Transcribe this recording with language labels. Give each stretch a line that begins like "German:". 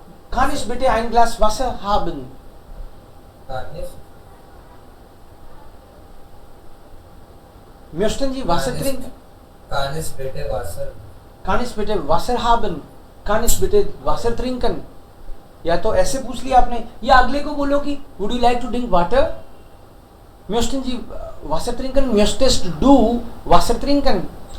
German: Kann ich bitte ein Glas Wasser haben? Möchten Sie Wasser trinken? Kann ich bitte Wasser? Kann ich bitte Wasser haben? Kann ich bitte Wasser trinken?
Hindi: या तो ऐसे पूछ लिया आपने, या अगले को बोलो कि
English: would you like to drink water?
German: Möchten Sie Wasser trinken? Möchtest du Wasser trinken?